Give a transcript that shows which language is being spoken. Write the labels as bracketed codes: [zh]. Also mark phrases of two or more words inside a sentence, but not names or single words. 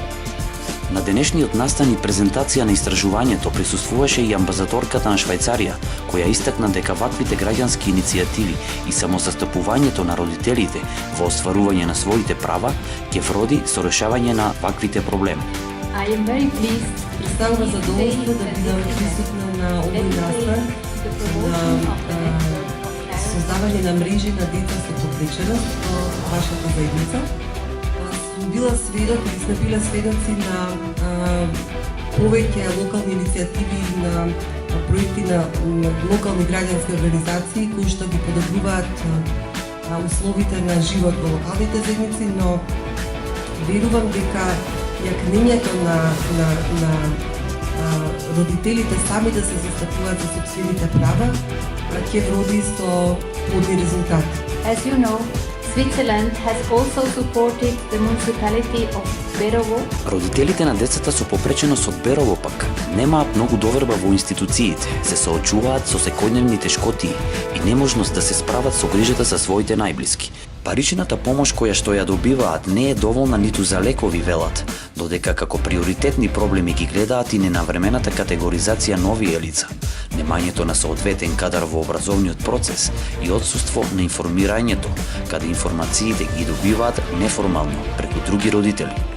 [mk] На денешниот настан и презентација на истражувањето присуствуваше и амбасадорката на Швајцарија, која истакна дека ваквите граѓански иницијативи и самозастапувањето на родителите во остварување на своите права ќе вроди со решавање на ваквите проблеми. [en] I am very pleased. [mk] Представува задоволство да бидам присутна на овој настан, да создавање на мрежи на деца со попреченост во вашата заедница. Сум била сведок или сме биле сведоци на повеќе локални иницијативи на проекти на локални граѓански организации кои што ги подобруваат условите на живот во локалните заедници, но верувам дека јакнењето на родителите сами да се застапуваат за сопствените права ќе вроди со плодни резултати. [en] As you know, Switzerland has also supported the municipality of Berovo. [mk] Родителите на децата со попреченост од Берово пак немаат многу доверба во институциите, се соочуваат со секојдневни тешкотии и неможност да се справат со грижата за своите најблиски. Паричната помош која што ја добиваат не е доволна ниту за лекови, велат, додека како приоритетни проблеми ги гледаат и ненавремената категоризација на овие лица, немањето на соодветен кадар во образовниот процес и отсуство на информирањето, каде информациите ги добиваат неформално преку други родители.